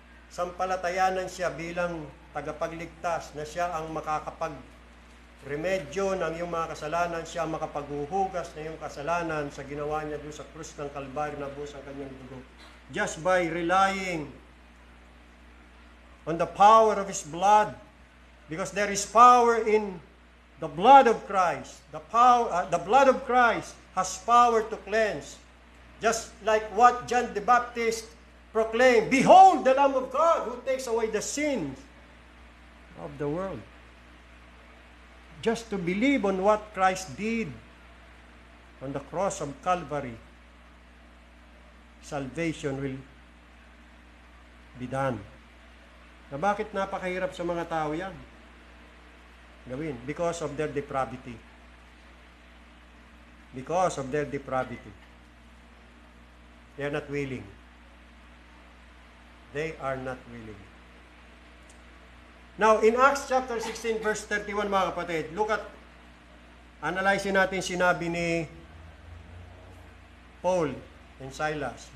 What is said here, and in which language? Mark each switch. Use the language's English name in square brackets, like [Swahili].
[Filipino] Sampalatayanan siya bilang tagapagligtas na siya ang makakapag-remedyo ng iyong mga kasalanan, siya ang makapaghuhugas ng iyong kasalanan sa ginawa niya doon sa krus ng Kalbaryo na buhos ang kanyang dugo. [English] Just by relying on the power of His blood, because there is power in the blood of Christ. The blood of Christ has power to cleanse. Just like what John the Baptist proclaimed, "Behold the Lamb of God who takes away the sins of the world." Just to believe on what Christ did on the cross of Calvary, salvation will be done. [Filipino] Na bakit napakahirap sa mga tao yan? Gawin. [English] Because of their depravity. Because of their depravity. They are not willing. They are not willing. Now, in Acts chapter 16, verse 31, [Filipino] mga kapatid, [English] analyze [Filipino] natin sinabi ni [English] Paul and Silas.